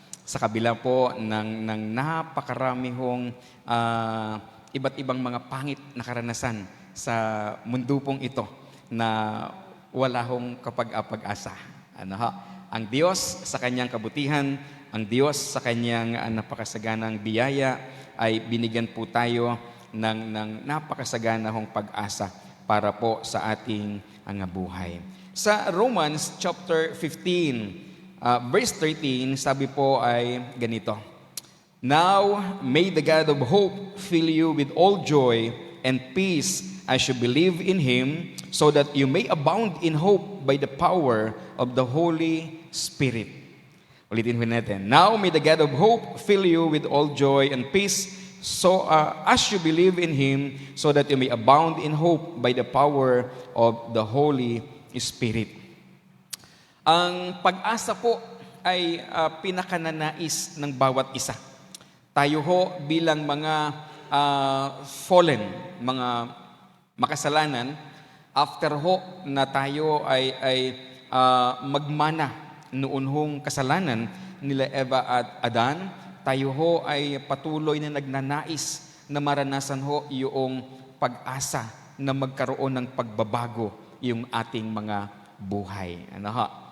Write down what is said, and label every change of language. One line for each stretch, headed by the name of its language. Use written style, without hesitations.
Filipino: Sa kabila po ng napakarami hong iba't ibang mga pangit na karanasan sa mundo pong ito na wala hong kapag-asa. Ano ho? Ang Diyos sa kanyang kabutihan, ang Diyos sa kanyang napakasaganang biyaya ay binigyan po tayo ng napakasaganang pag-asa para po sa ating buhay. Sa Romans chapter 15, verse 13, sabi po ay ganito,
English: Now may the God of hope fill you with all joy and peace as you believe in Him, so that you may abound in hope by the power of the Holy Spirit.
Filipino: Ulitin po natin.
English: Now may the God of hope fill you with all joy and peace, so as you believe in Him, so that you may abound in hope by the power of the Holy Spirit.
Filipino: Ang pag-asa po ay pinakananais ng bawat isa. Tayo ho bilang mga fallen, mga makasalanan, after ho na tayo ay magmana noon hong kasalanan nila Eva at Adan, tayo ho ay patuloy na nagnanais na maranasan ho yung pag-asa na magkaroon ng pagbabago yung ating mga buhay. Ano ho?